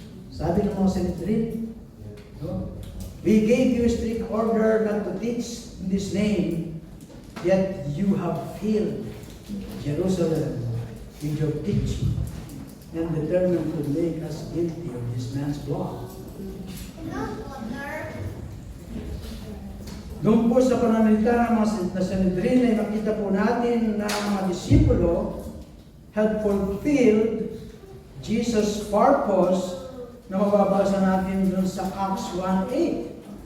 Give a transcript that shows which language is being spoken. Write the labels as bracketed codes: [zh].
[tl] Sabi ng mga Sanhedrin, no? [en] "We gave you strict order not to teach in this name, yet you have filled Jerusalem with your teaching and determined to make us guilty of this man's blood." [tl] Doon po sa pananalita ng mga Sanhedrin ay makita po natin na ang mga disipulo [en] had fulfilled Jesus' purpose [tl] na mababasa natin doon sa Acts 1:8.